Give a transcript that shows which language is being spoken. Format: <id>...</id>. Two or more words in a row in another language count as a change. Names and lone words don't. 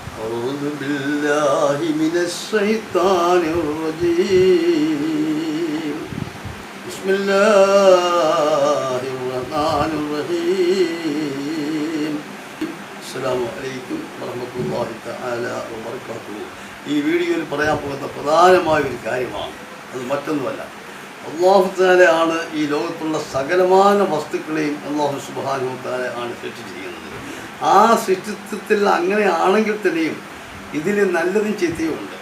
<ar>أعوذ بالله من الشيطان الرجيم بسم الله الرحمن الرحيم السلام عليكم ورحمة الله تعالى وبركاته.</ar> <ml>ഈ വീഡിയോയിൽ പറയാൻ പോകുന്ന പ്രധാനമായ ഒരു കാര്യമാണ്, അത് മറ്റൊന്നുമല്ല, അല്ലാഹു തആല ആണ് ഈ ലോകത്തുള്ള സകലമാന വസ്തുക്കളെയും അല്ലാഹു</ml> <ar>سبحانه وتعالى</ar> <ml>ആണ് സൃഷ്ടിച്ചിരിക്കുന്നത്. ആ സൃഷ്ടിത്വത്തിൽ അങ്ങനെയാണെങ്കിൽ തന്നെയും ഇതിൽ നല്ലതും ചീത്തയുമുണ്ട്.</ml>